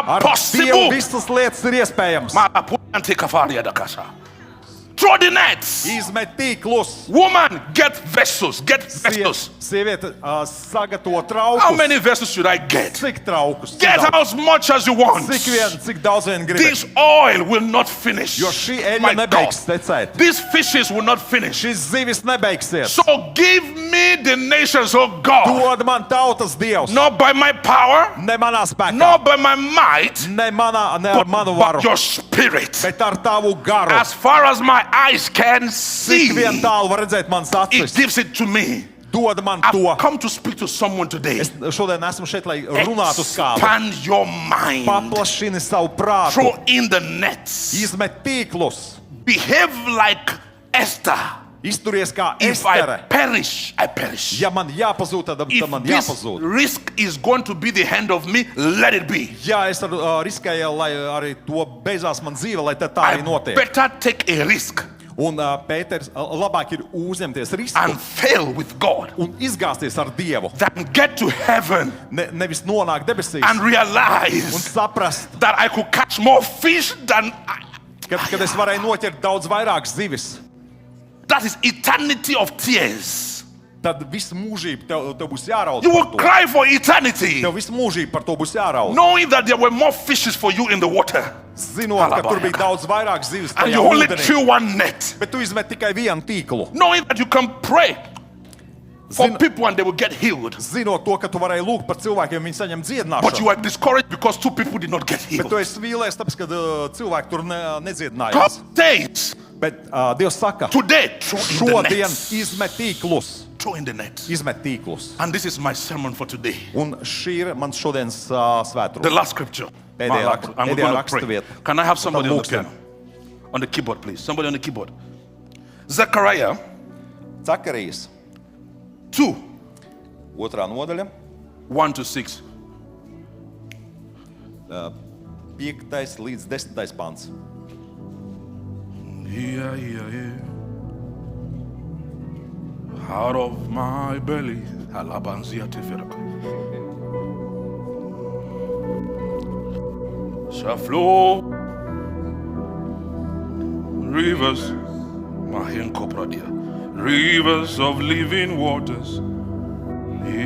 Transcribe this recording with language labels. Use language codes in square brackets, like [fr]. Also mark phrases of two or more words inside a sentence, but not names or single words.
[lv] ar Dievu [en] possible. [lv] visas lietas ir iespējams. [en] Throw the nets. [lv] Izmet tīklus. [en] Woman, get vessels. Get vessels. [lv] Sieviete, sagatavo [en] How [lv] traukus. [en] many vessels should I get? [lv] Cik traukus? [en] Get as much as you want. [lv] Cik daudz vien gribi. [en] This oil will not finish. [lv] Jo šī eļļa [en] My [lv] nebeigs [en] God. [lv] tecēt. [en] These fishes will not finish. [lv] Šis zivis nebeigsies. [en] So give me the nations, oh God, [lv] Dod man tautas Dievs. [en] not by my power, [lv] Ne manā spēkā. [en] not by my might, [lv] Ne ar manu [en] but [lv] varu. [en] your spirit. [lv] Bet ar tavu garu. [en] As far as my eyes can [lv] Cik vien [en] see, [lv] tālu var redzēt mans [en] it [lv] acis. [en] gives it to me. [lv] Dod man to. [en] I've come to speak to someone today. [lv] Es šodien esmu šeit, lai runātu uz kādu. [en] Expand your mind. [lv] Paplašini savu prātu. [en] Throw in the nets. [lv] Izmet tīklus. [en] Behave like Esther. [lv] Izturies kā [en] If I [lv] Estere. [en] perish, I perish. [lv] Ja man jāpazūd, tad [en] If [lv] man [en] this [lv] jāpazūd. [en] risk is going to be the hand of me, let it be. [lv] Ja es riskēju, lai arī to beidzās man dzīve, lai tad tā [en] I [lv] arī notiek. [en] better take a risk [lv] Un Pēters labāk ir uzņemties risku [en] and fail with God [lv] un izgāzties ar Dievu. [en] than get to heaven [lv] Nevis nonākt debesīs [en] and [lv] un [en] realize [lv] saprast, [en] that I could catch more fish than [lv] kad es varēju noķert daudz vairāk zivis. [en] that is eternity of tears. [lv] Tad visu mūžību tev būs jāraud [en] You will [lv] par to. [en] cry for eternity, [lv] Tev visu mūžību par to būs jāraud. [en] knowing that there were more fishes for you in the water, [lv] Zinot, ka tur bija daudz vairāk zivis [en] and [lv] tajā [en] you only [lv] ūdenī. [en] threw one net. [lv] Bet tu izmet tikai vienu tīklu. [en] Knowing that you can pray for [lv] Zin- [en] people and they will get healed, [lv] Zinot to, ka tu varēji lūgt par cilvēkiem, viņi saņem [en] but you [lv] dziedināšanu. [en] are discouraged because 2 people did not get [lv] Bet [en] healed. [lv] tu esi vīlies, tāpēc, ka cilvēki tur [en] God [lv] nedziedinājās. [en] says, [lv] Bet Dievs saka, [en] today, throw in the [lv] šodien [en] nets. [lv] izmet tīklus. [en] Throw in the net. [lv] Izmet tīklus. [en] And this is my sermon for today. [lv] Un šī ir mans šodienas [en] The [lv] svētkruna. [en] last scripture. [lv] Pēdējā [en] I'm [lv] pēdējā [en] going to [lv] raksta [en] pray. [lv] vieta. [en] Can I have somebody on the [lv] lūksim. [en] piano? On the keyboard, please. Somebody on the keyboard. Zechariah [lv] Zakarijas 2, 2. nodaļa, [en] 1 to 6. [lv] 5. līdz 10. pants. [en] Yeah, yeah, yeah. Out of my belly, alabanzia teferaka, shall flow rivers, mahenkopradia, rivers of living waters.